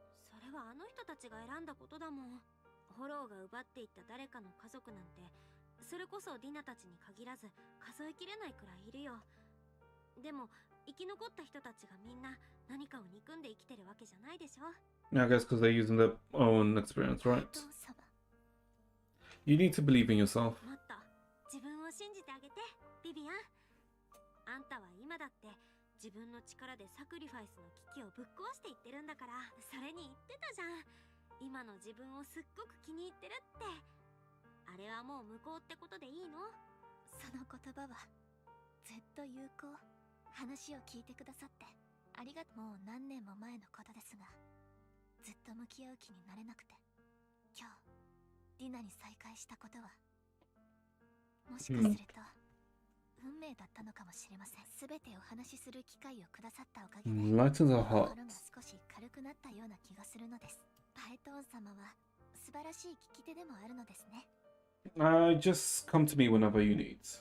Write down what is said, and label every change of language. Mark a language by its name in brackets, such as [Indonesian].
[Japanese] それはあの人たちが選んだことだもん。フォローが奪っていった誰かの家族なんて、それこそディナたちに限らず数えきれないくらいいるよ。でも生き残った人たちがみんな何かを憎んで生きてるわけじゃないでしょ。 [English] I guess because they're using their own experience, right? [Japanese] お父様、 [English] You need to believe in yourself. [Japanese] もっと自分を信じてあげて、ビビアン。あんたは今だって自分の力でサクリファイスの危機をぶっ壊していってるんだから。それに言ってたじゃん、今の自分をすっごく気に入ってるって。あれはもう無効ってことでいいの？その言葉はずっと有効。話を聞いてくださってありがとう。もう何年も前のことですが、ずっと向き合う気になれなくて、今日ディナに再会したことはもしかすると運命だったのかもしれません。すべてお話しする機会をくださったおかげで [English] Lightens our [Japanese] 心 [English] heart. [Japanese] が少し軽くなったような気がするのです。パエトーン様は素晴らしい聞き手でもあるのですね。 [English] Just come to me whenever you need.